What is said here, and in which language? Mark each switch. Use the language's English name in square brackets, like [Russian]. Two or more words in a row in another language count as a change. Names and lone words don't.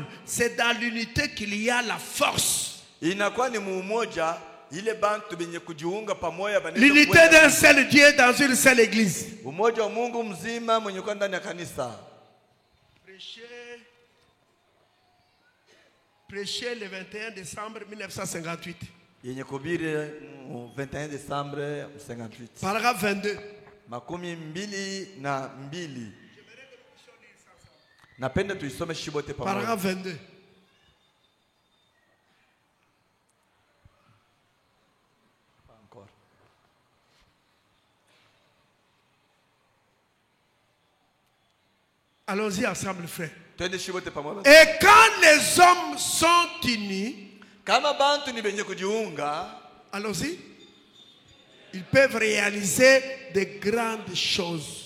[French] C'est dans l'unité qu'il y a la force. L'unité d'un seul Dieu dans une seule église. Prêcher prêché le 21 décembre 1958. [Swahili] Yenye kuhubiri 21 décembre 58. [French] Paragraphe 22. [Swahili] Makumi mbili na mbili. Napenda tuisome shibote pamoja. [French] Paragraphe 22. Allons-y ensemble, frère. Et quand les hommes sont unis, allons-y, ils peuvent réaliser de grandes choses.